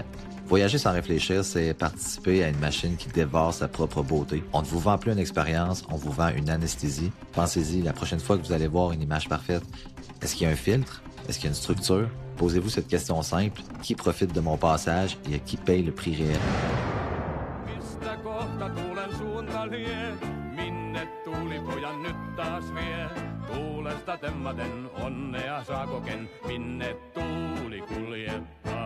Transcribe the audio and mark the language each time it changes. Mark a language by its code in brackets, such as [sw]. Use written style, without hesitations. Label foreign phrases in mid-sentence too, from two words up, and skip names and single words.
[fr] Voyager sans réfléchir, c'est participer à une machine qui dévore sa propre beauté. On ne vous vend plus une expérience, on vous vend une anesthésie. Pensez-y, la prochaine fois que vous allez voir une image parfaite, est-ce qu'il y a un filtre? Est-ce qu'il y a une structure? Posez-vous cette question simple. Qui profite de mon passage et à qui paye le prix réel? [fi] Kohta tuulen suunta lie, minne tuulipojan nyt taas vie. Tuulesta temmaten onnea saa koken, minne tuuli kulje.